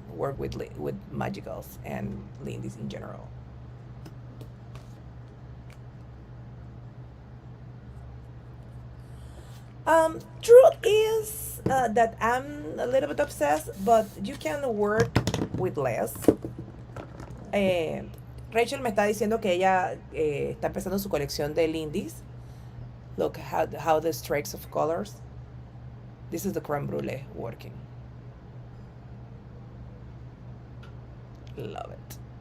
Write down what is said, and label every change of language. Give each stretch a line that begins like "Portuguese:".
English: Work with magicals and Lindys in general. Truth is that I'm a little bit obsessed, but you can work with less.
Spanish: Rachel me está diciendo que ella está empezando su colección de Lindys.
English: Look how the streaks of colors. This is the creme brulee working. Love it.